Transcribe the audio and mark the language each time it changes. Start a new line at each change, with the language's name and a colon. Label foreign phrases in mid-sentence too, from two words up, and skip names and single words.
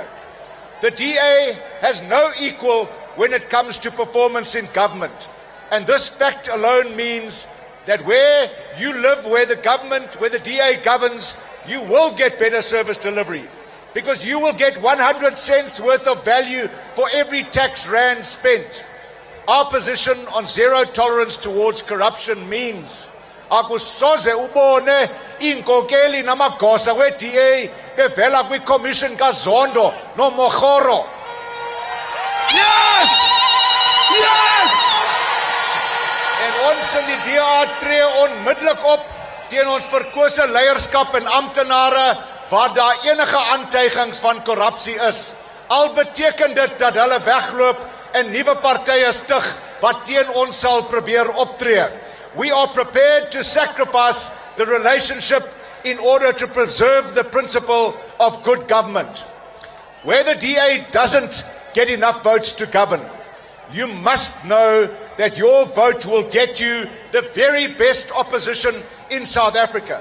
English: The DA has no equal when it comes to performance in government, and this fact alone means that where you live, where the DA governs, you will get better service delivery, because you will get 100 cents worth of value for every tax rand spent. Our position on zero tolerance towards corruption means
Xhosa: akusoze ubone inkokeli namagosa we-DA bevela kwi-commission kaZondo noMogoro.
English: Yes! Yes!
Afrikaans: En ons in die DA tree onmiddellik op teen ons verkose leierskap en amptenare waar daar enige aantuigings van korrupsie is. Al beteken dit dat hulle wegloop en nuwe partye stig wat teen ons sal probeer optree.
English: We are prepared to sacrifice the relationship in order to preserve the principle of good government. Where the DA doesn't get enough votes to govern, you must know that your vote will get you the very best opposition in South Africa.